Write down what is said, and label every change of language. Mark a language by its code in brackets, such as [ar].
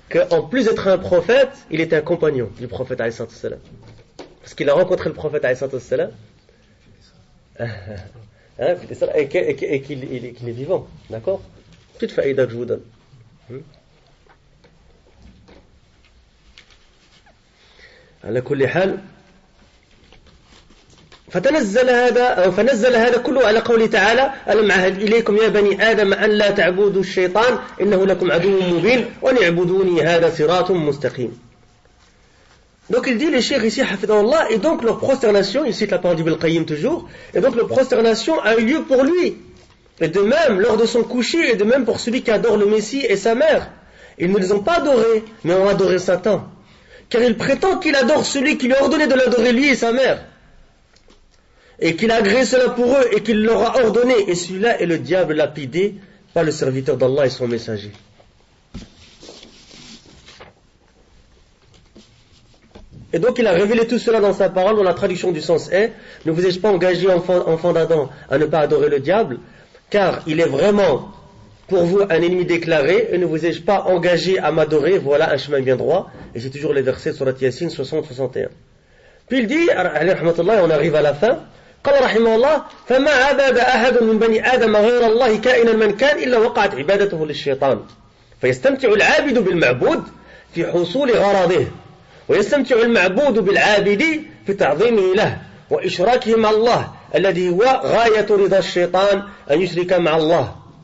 [fr] en plus d'être un prophète il était un compagnon du prophète alayhi salam parce qu'il a rencontré le prophète alayhi salam et qu'il est vivant, d'accord? Petite faïda que je vous donne. [ar] على كل حال فنزل هذا كله على قوله تعالى ألم أعهد إليكم يا بني آدم أن لا تعبدوا الشيطان إنه لكم عدو مبين وأن اعبدوني هذا صراط مستقيم [fr] Donc il dit, les cheikh ici, hafidahullah, et donc leur prosternation, il cite la parole d'Ibn al-Qayyim toujours, et donc leur prosternation a eu lieu pour lui. Et de même, lors de son coucher, et de même pour celui qui adore le Messie et sa mère. Ils ne les ont pas adorés, mais ont adoré Satan. Car il prétend qu'il adore celui qui lui a ordonné de l'adorer lui et sa mère. Et qu'il a agréé cela pour eux, et qu'il leur a ordonné. Et celui-là est le diable lapidé par le serviteur d'Allah et son messager. Et donc il a révélé tout cela dans sa parole, dont la traduction du sens est: ne vous ai-je pas engagé, enfant d'Adam, à ne pas adorer le diable, car il est vraiment pour vous un ennemi déclaré, et ne vous ai-je pas engagé à m'adorer, voilà un chemin bien droit. Et c'est toujours les versets de Surat Yasin 60-61. Puis il dit, on arrive à la fin, [ar] قال رحمه الله فما عبد أحد من بني آدم غير الله كائنا من كان إلا وقعت عبادته للشيطان فيستمتع العابد بالمعبود في حصول غرضه ويستمتع المعبود بالعابد في تعظيمه له وإشراكه مع الله الذي هو غاية رضا الشيطان أن يشرك مع الله